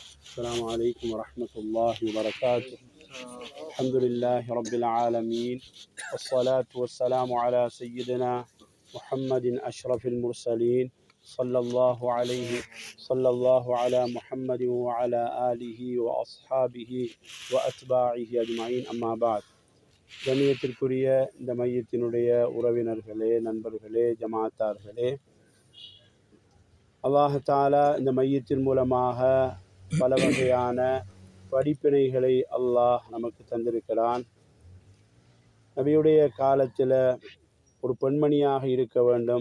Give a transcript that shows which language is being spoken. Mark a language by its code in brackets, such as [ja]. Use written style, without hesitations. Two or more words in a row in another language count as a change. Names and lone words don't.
[ar] السلام عليكم ورحمة الله وبركاته. الحمد لله رب العالمين، والصلاة والسلام على سيدنا محمد أشرف المرسلين صلى الله على محمد وعلى آله وأصحابه وأتباعه أجمعين. أما بعد. [ta] கண்ணியத்திற்குரிய இந்த மையத்தினுடைய உறவினர்களே, நண்பர்களே, ஜமாத்தார்களே, [ar] الله تعالى [ta] இந்த மையத்தின் மூலமாக பல வகையான படிப்பினைகளை அல்லாஹ் நமக்கு தந்திருக்கிறான். நபியுடைய காலத்தில் ஒரு பெண்மணியாக இருக்க வேண்டும்.